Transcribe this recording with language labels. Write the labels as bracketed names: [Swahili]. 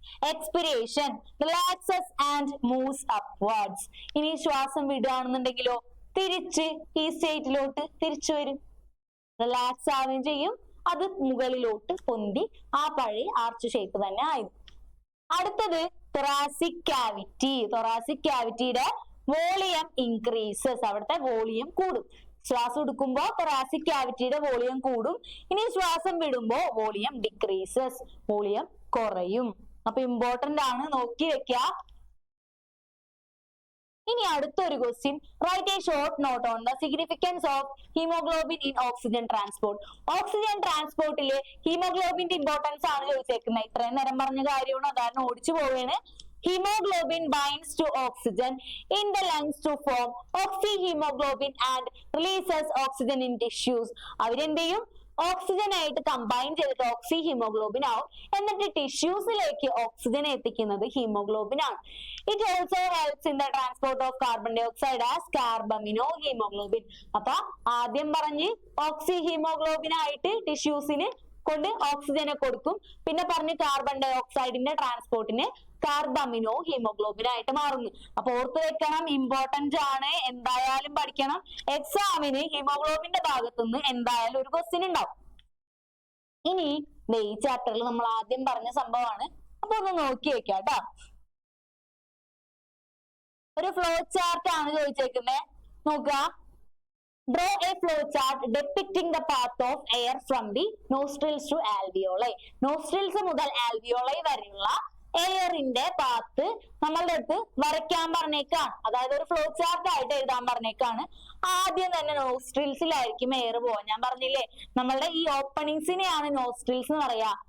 [English] Expiration relaxes and moves upwards. [Malayalam] ഇനി ശ്വാസം വിടുകയാണെന്നുണ്ടെങ്കിലോ തിരിച്ച് ഈ സ്റ്റേറ്റിലോട്ട് തിരിച്ചു വരും, റിലാക്സ് ആവുകയും ചെയ്യും, അത് മുകളിലോട്ട് പൊന്തി ആ പഴയ ആർച്ച് ഷേപ്പ് തന്നെ ആയിരുന്നു. അടുത്തത് [English] thoracic cavity. [Malayalam] thoracic cavityയുടെ volume increases. അവിടുത്തെ വോളിയം കൂടും. ശ്വാസം എടുക്കുമ്പോൾ thoracic cavityയുടെ വോളിയം കൂടും. ഇനി ശ്വാസം വിടുമ്പോൾ വോളിയം decreases. വോളിയം കുറയും. അപ്പൊ ഇമ്പോർട്ടന്റ് ആണ്, നോക്കി വെക്കുക. ഇനി അടുത്തൊരു question, [English] Write a short note on the significance of haemoglobin in oxygen transport. [Malayalam] Oxygen ട്രാൻസ്പോർട്ടില് ഹീമോഗ്ലോബിന്റെ importance ആണ് ചോദിച്ചേക്കുന്നത്. ഇത്രയും നേരം പറഞ്ഞ കാര്യമാണ്, അതാണ് ഓടിച്ചു പോവുകയാണ്. [English] Hemoglobin binds to oxygen in the lungs to form oxyhemoglobin and releases oxygen in tissues. [Malayalam] അവരെന്ത് ചെയ്യും? ഓക്സിജൻ ആയിട്ട് കമ്പൈൻ ചെയ്തിട്ട് ഓക്സി ഹീമോഗ്ലോബിൻ ആവും. എന്നിട്ട് ടിഷ്യൂസിലേക്ക് ഓക്സിജൻ എത്തിക്കുന്നത് ഹീമോഗ്ലോബിൻ ആണ്. [English] It also helps in the transport of carbon dioxide as carbamino haemoglobin. [Malayalam] അപ്പൊ ആദ്യം പറഞ്ഞ് ഓക്സി ഹീമോഗ്ലോബിൻ ആയിട്ട് ടിഷ്യൂസിന് കൊണ്ട് ഓക്സിജനെ കൊടുക്കും. പിന്നെ പറഞ്ഞ് കാർബൺ ഡൈ ഓക്സൈഡിന്റെ ട്രാൻസ്പോർട്ടിന് കാർബമിനോ ഹീമോഗ്ലോബിൻ ആയിട്ട് മാറുന്നു. അപ്പൊ ഓർത്ത് വെക്കണം, ഇമ്പോർട്ടന്റ് ആണ്, എന്തായാലും പഠിക്കണം. എക്സാമിന് ഹീമോഗ്ലോബിന്റെ ഭാഗത്തുനിന്ന് എന്തായാലും ഒരു ക്വസ്റ്റ്യൻ ഉണ്ടാവും. ഇനി ഈ ചാപ്റ്ററിൽ നമ്മൾ ആദ്യം പറഞ്ഞ സംഭവമാണ്. അപ്പൊ ഒന്ന് നോക്കി വെക്കാം കേട്ടോ. ഒരു ഫ്ലോ ചാർട്ട് ആണ് ചോദിച്ചേക്കുന്നത്. നോക്കുക. [English] Draw a flow chart depicting the path of air from the nostrils to alveoli. [Malayalam] Nostrils മുതൽ alveoli വരെയുള്ള എയറിന്റെ പാത്ത് നമ്മളുടെ അടുത്ത് വരയ്ക്കാൻ പറഞ്ഞേക്കാണ്. അതായത് ഒരു ഫ്ലോ ചാർട്ട് ആയിട്ട് എഴുതാൻ പറഞ്ഞേക്കാണ്. ആദ്യം തന്നെ നോസ്ട്രിൽസിലായിരിക്കും എയർ പോവാ. ഞാൻ പറഞ്ഞില്ലേ, നമ്മളുടെ ഈ ഓപ്പണിങ്സിനെയാണ് നോസ്ട്രിൽസ് എന്ന് പറയാ.